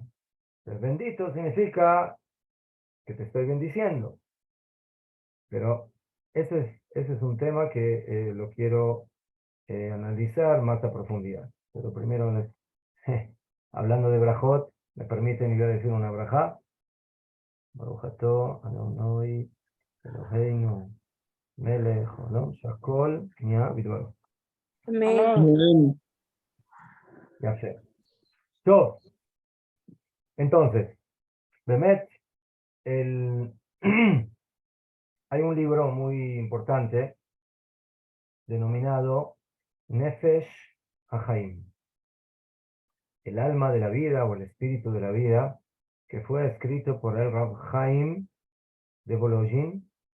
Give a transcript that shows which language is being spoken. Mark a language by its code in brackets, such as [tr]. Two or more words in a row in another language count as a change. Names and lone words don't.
[es] El bendito significa que te estoy bendiciendo. Pero ese es un tema que lo quiero analizar más a profundidad. Pero primero, hablando de brajot, me permiten ir a decir una brajá. [he] ברוך אתה אדוני אלוהינו מלך העולם שהכל נהיה בדברו. [es] Amén. Ya sé. Yo, entonces, Bemet, hay un libro muy importante denominado Nefesh HaChaim, el alma de la vida o el espíritu de la vida, que fue escrito por el Rab Chaim de Volojin,